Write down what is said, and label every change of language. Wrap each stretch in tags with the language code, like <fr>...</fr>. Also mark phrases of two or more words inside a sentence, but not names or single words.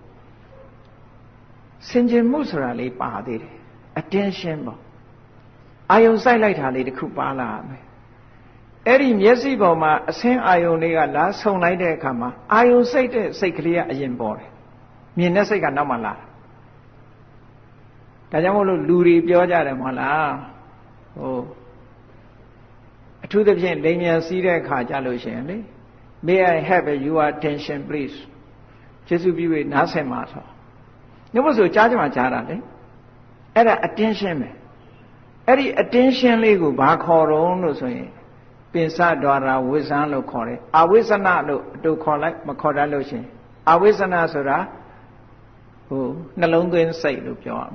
<my>ဆင်ခြင်မှုဆိုတာလေးပါသေးတယ် attention ပေါ့အာယုံစိုက်လိုက်တာလေးတစ်ခုပါလာမယ်အဲ့ဒီမျက်စိပေါ်မှာအဆင်းအာယုံလေးကလာဆုံလိုက်တဲ့အခါမှာအာယုံစိတ်တဲ့စိတ်ကလေးကအရင်ပေါ်တယ်မြင်တဲ့စိတ်ကနောက်မှလာ ဒါကြောင့်မို့လို့လူတွေပြောကြတယ်မဟုတ်လားဟိုအထူးသဖြင့်လိမ်ညာစီးတဲ့အခါကြလို့ရှိ ရင်လေ</my> <en>May I have your attention please</en> <my>ကျေးဇူးပြု၍နားဆင်ပါဆိုညမဆိုကြားကြမှာကြားတာလေအဲ့ဒါ attention ပဲအဲ့ဒီ attention လေးကိုဘာခေါ်တော့လို့ဆိုရင်ပင်စဒွါရာဝိဇ္ဇံလို့ခေါ်တယ်အဝိဇ္ဇနာလို့အတူခေါ်လိုက်မခေါ်တတ်လို့ရှိရင်အဝိဇ္ဇနာဆိုတာဟိုနှလုံးသွင်းစိတ်လို့ပြောရ</my>